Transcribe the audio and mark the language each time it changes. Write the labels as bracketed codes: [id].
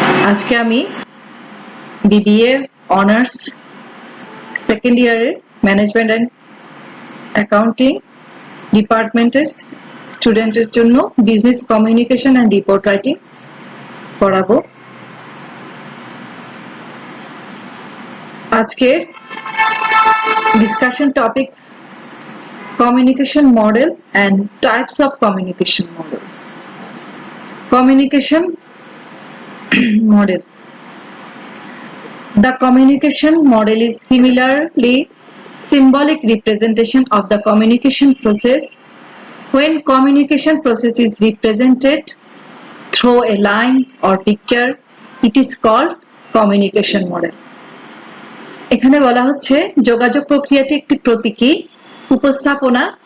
[bn] আজকে আমি BBA honours second ইয়ারের ম্যানেজমেন্ট অ্যান্ড অ্যাকাউন্টিং ডিপার্টমেন্টের স্টুডেন্টের জন্য business communication and report writing পড়াবো। আজকে discussion topics [en] communication model and types of communication model. Communication model. The communication model is similarly symbolic representation of the communication process. When communication process is represented through a line or picture, it is called communication model. [bn] এখানে বলা হচ্ছে যোগাযোগ প্রক্রিয়াটি একটি প্রতীকী উপস্থাপনা।